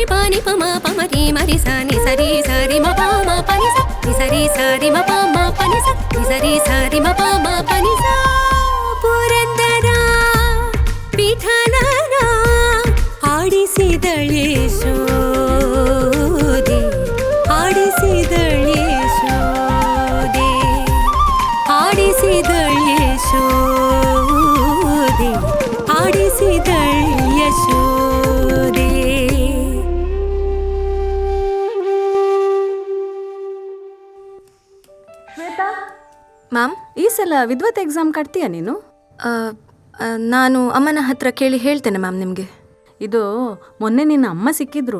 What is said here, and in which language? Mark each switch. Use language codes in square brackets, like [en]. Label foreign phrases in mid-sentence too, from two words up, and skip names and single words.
[kn] ಪ ನಿ ಪ ಮ ಪ ಮ ರೀ ಮ ರಿ ಸ ನಿ ಸರಿ ಸರಿ ಮ ಪ ಮ ಪ ನಿ ಸ ನಿ ಸರಿ ಸರಿ ಮ ಪ ಮ ಪ ನಿ ಸ ನಿ ಸರಿ ಸರಿ ಮ ಪ ಮ ಪ ನಿ ಸ ಪುರಂದರ ವಿಠಲನ ಆಡಿಸಿದಳೆ ಶೋದೆ ಆಡಿಸಿದಳೆ ಶೋದೆ ಆಡಿಸಿದಳೆ ಶೋದೆ ಆಡಿಸಿದಳೆ ಶೋದೆ. ಮ್ಯಾಮ್, ಈ ಸಲ ವಿದ್ವತ್ ಎಕ್ಸಾಮ್ ಕಟ್ತೀಯಾ ನೀನು? ನಾನು ಅಮ್ಮನ ಹತ್ರ ಕೇಳಿ ಹೇಳ್ತೇನೆ ಮ್ಯಾಮ್ ನಿಮಗೆ. ಇದು ಮೊನ್ನೆ ನಿನ್ನ ಅಮ್ಮ ಸಿಕ್ಕಿದ್ರು.